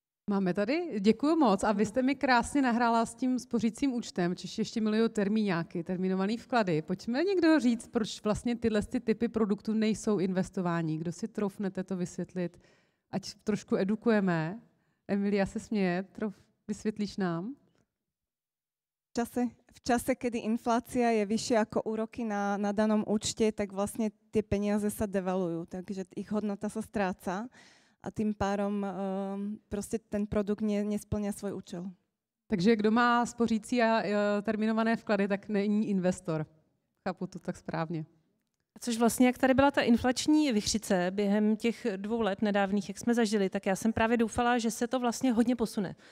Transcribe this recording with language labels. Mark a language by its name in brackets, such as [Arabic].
[Czech] Máme tady, děkuji moc. A vy jste mi krásně nahrála s tím spořícím účtem, Češi ještě milují termíňáky, terminovaný vklady. Pojďme někdo říct, proč vlastně tyhle typy produktů nejsou investování. Kdo si troufnete to vysvětlit? Ať trošku edukujeme. Emilia se směje, vysvětlíš nám? [Slovak] V čase, kedy inflácia je vyššia ako úroky na danom účte, tak vlastne tie peniaze sa devalujú, takže ich hodnota sa stráca. [Czech] A tým pádom prostě ten produkt nesplňá svůj účel. Takže kdo má spořící a terminované vklady, tak není investor. Chápu to tak správně. Což vlastně, jak tady byla ta inflační vichřice během těch 2 let nedávných, jak jsme zažili, tak já jsem právě doufala, že se to vlastně hodně posune.